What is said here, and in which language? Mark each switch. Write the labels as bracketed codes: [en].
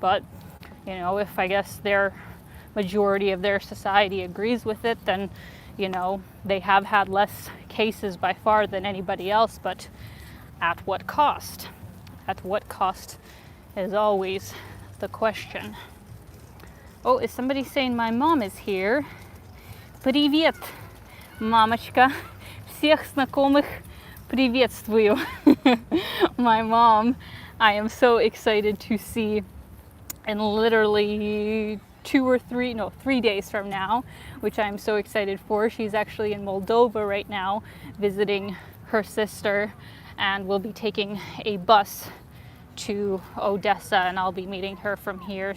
[en] But, you know, if I guess their majority of their society agrees with it, then, you know, they have had less cases by far than anybody else, but at what cost? At what cost is always the question. Oh, is somebody saying my mom is here? [ru] Привет, мамочка. Всех знакомых приветствую. [en] My mom, I am so excited to see in literally 3 days from now, which I'm so excited for. She's actually in Moldova right now visiting her sister, and we'll be taking a bus to Odessa, and I'll be meeting her from here.